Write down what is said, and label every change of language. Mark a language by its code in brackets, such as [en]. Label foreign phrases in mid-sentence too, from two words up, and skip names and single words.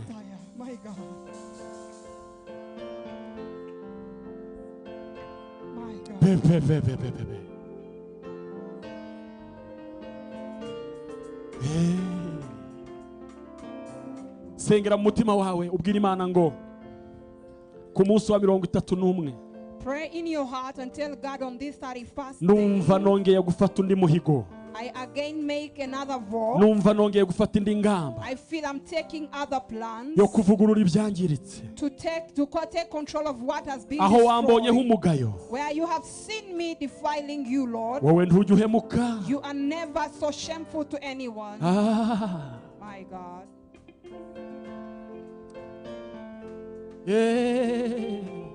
[en] My God. My God. [rw] pepe sengera mu mutima wawe ubwira Imana ngo ku munsi wa 31 [en] Pray in your heart and tell God on this 31st [rw] numva [en] day, [rw] nongeye gufata undi muhigo [en] I again make another vow. [rw] numva nongeye gufata indi ngamba [en] I feel I'm taking other plans [rw] yo kuvugurura ibyangiritse [en] to take control of what has been [rw] aho wambonyeho [en] destroyed. [rw] umugayo [en] Where you have seen me defiling you, Lord, [rw] wowe ntujya uhemuka [en] you are never so shameful to anyone. ah My God. yeah